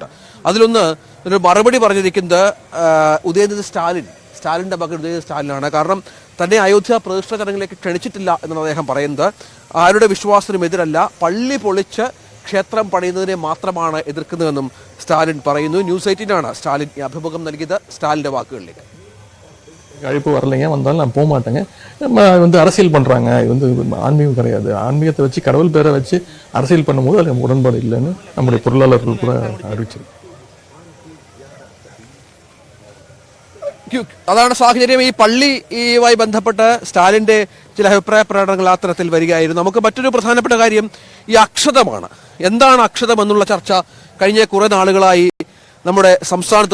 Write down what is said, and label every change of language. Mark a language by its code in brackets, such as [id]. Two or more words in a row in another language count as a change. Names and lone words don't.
[ml] അതിലൊന്ന് ഒരു മറുപടി പറഞ്ഞിരിക്കുന്നത് ഉദയനിധി സ്റ്റാലിൻ്റെ മകൻ ഉദയനിധി സ്റ്റാലിനാണ്. കാരണം തന്നെ അയോധ്യ പ്രതിഷ്ഠ ചടങ്ങിലേക്ക് ക്ഷണിച്ചിട്ടില്ല എന്നാണ് അദ്ദേഹം പറയുന്നത്. ആരുടെ വിശ്വാസത്തിനും എതിരല്ല, പള്ളി പൊളിച്ച് ക്ഷേത്രം പണിയുന്നതിനെ മാത്രമാണ് എതിർക്കുന്നതെന്നും സ്റ്റാലിൻ പറയുന്നു. ന്യൂസ് 18 സ്റ്റാലിൻ ഈ അഭിമുഖം നൽകിയത്. സ്റ്റാലിൻ്റെ വാക്കുകളിലേക്ക്. [ta] அழைப்பு வரலைங்க, வந்தாலும் நான் போக மாட்டேங்க. அரசியல் பண்ணுறாங்க, இது ஆன்மீகம் கிடையாது. ஆன்மீகத்தை வச்சு, கடவுள் பேரை வச்சு அரசியல் பண்ணும்போது அதில் உடன்பாடு இல்லைன்னு நம்முடைய பொருளாளர்கள் கூட அறிவிச்சிருக்கு. [ml] അതാണ് സാഹചര്യം. ഈ പള്ളിയുമായി ബന്ധപ്പെട്ട് സ്റ്റാലിൻ്റെ ചില അഭിപ്രായ പ്രകടനങ്ങൾ ആ തരത്തിൽ വരികയായിരുന്നു. നമുക്ക് മറ്റൊരു പ്രധാനപ്പെട്ട കാര്യം ഈ അക്ഷതമാണ്. എന്താണ് അക്ഷതം എന്നുള്ള ചർച്ച കഴിഞ്ഞ കുറേ നാളുകളായി നമ്മുടെ സംസ്ഥാനത്ത് നടക്കുന്നുണ്ട്.